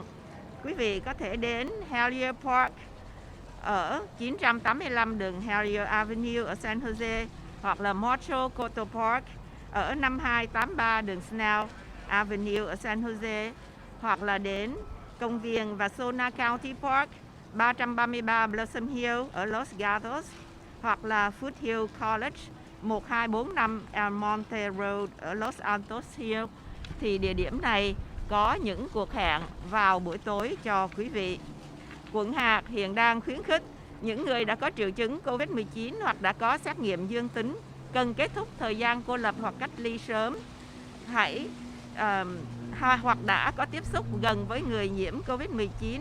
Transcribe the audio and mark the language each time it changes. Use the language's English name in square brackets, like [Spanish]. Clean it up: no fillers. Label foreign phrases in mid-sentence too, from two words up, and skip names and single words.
[Vietnamese] Quý vị có thể đến Hellier Park ở 985 đường Hellier Avenue ở San Jose, hoặc là Metro Coto Park ở 5283 đường Snell Avenue ở San Jose, hoặc là đến công viên Vasona County Park 333 Blossom Hill ở Los Gatos, hoặc là Foothill College 1245 El Monte Road ở Los Altos Hill. Thì địa điểm này có những cuộc hẹn vào buổi tối cho quý vị. Quận hạt hiện đang khuyến khích những người đã có triệu chứng COVID-19 hoặc đã có xét nghiệm dương tính cần kết thúc thời gian cô lập hoặc cách ly sớm. Hoặc đã có tiếp xúc gần với người nhiễm COVID-19.